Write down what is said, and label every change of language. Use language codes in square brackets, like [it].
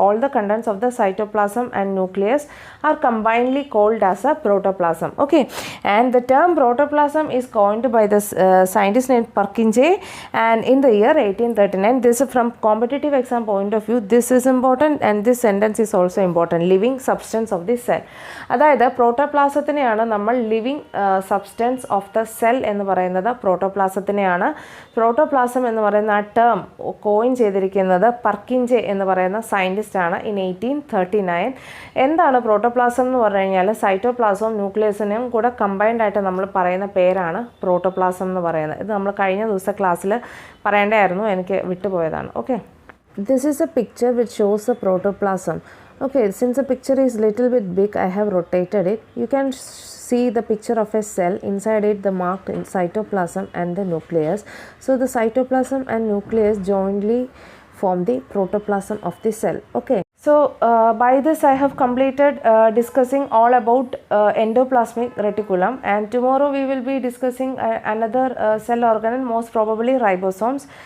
[en] All the contents of the cytoplasm and nucleus are combinedly called as a protoplasm. Okay, and the term protoplasm is coined by the scientist named Purkinje, and in the year 1839. This is from competitive exam point of view, this is important, and this sentence is also important. Living substance of the cell. [ml] അതായത് പ്രോട്ടോപ്ലാസത്തിനെയാണ് നമ്മൾ [en] living substance of the cell [ml] എന്ന് പറയുന്നത്. പ്രോട്ടോപ്ലാസത്തിനെയാണ് protoplasm എന്ന് പറയുന്ന ആ term coin ചെയ്തിരിക്കുന്നത് പർക്കിൻജെ എന്ന് പറയുന്ന സയൻറ്റിസ്റ്റ് ആണ് ഇൻ 1839. എന്താണ് പ്രോട്ടോപ്ലാസം എന്ന് പറഞ്ഞു കഴിഞ്ഞാൽ സൈറ്റോപ്ലാസവും ന്യൂക്ലിയസിനും കൂടെ കമ്പൈൻഡ് ആയിട്ട് നമ്മൾ പറയുന്ന പേരാണ് പ്രോട്ടോപ്ലാസം എന്ന് പറയുന്നത്. ഇത് നമ്മൾ കഴിഞ്ഞ ദിവസത്തെ ക്ലാസ്സിൽ പറയേണ്ടതായിരുന്നു, എനിക്ക് വിട്ടുപോയതാണ്. [en] Okay, this is a picture which shows a protoplasm. Okay, since the picture is little bit big, I have rotated it. You can see the picture of a cell. Inside it the marked cytoplasm and the nucleus. So the cytoplasm and nucleus jointly form the protoplasm of the cell. Okay, so by this I have completed discussing all about endoplasmic reticulum, and tomorrow we will be discussing another cell organelle, most probably ribosomes.